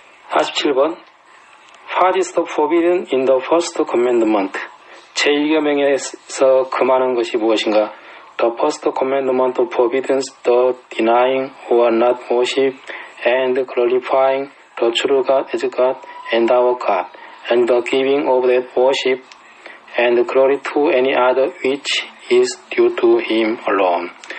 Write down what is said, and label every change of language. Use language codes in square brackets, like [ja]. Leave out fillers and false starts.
[en] 47번 What is the forbidden in the first commandment? [ko] 제1계명에서 금하는 것이 무엇인가? [en] The first commandment forbids the denying or not worship and glorifying the true God as God and our God, and the giving of that worship and glory to any other which is due to Him alone.